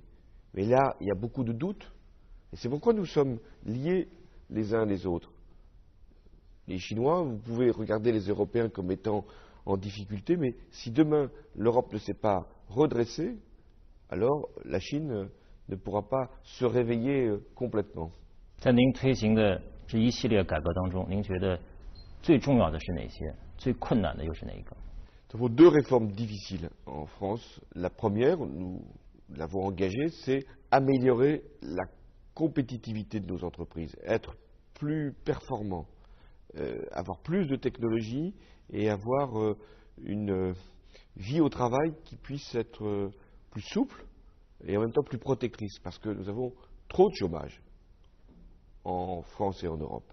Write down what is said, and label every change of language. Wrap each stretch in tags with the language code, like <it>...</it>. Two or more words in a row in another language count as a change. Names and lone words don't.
<fr>Mais là, il y a beaucoup de doutes, et c'est pourquoi nous sommes liés les uns les autres. Les Chinois, vous pouvez regarder les Européens comme étant en difficulté, mais si demain l'Europe ne s'est pas redressée, alors la Chine ne pourra pas se réveiller complètement.</fr> <zh>在您推行的这一系列改革当中，您觉得最重要的是哪些？最困难的又是哪一个？</zh> <fr>Nous avons deux réformes difficiles en France. La première, nous l'avons engagée, c'est améliorer la compétitivité de nos entreprises, être plus performants, avoir plus de technologie et avoir une vie au travail qui puisse être plus souple et en même temps plus protectrice, parce que nous avons trop de chômage en France et en Europe.</fr>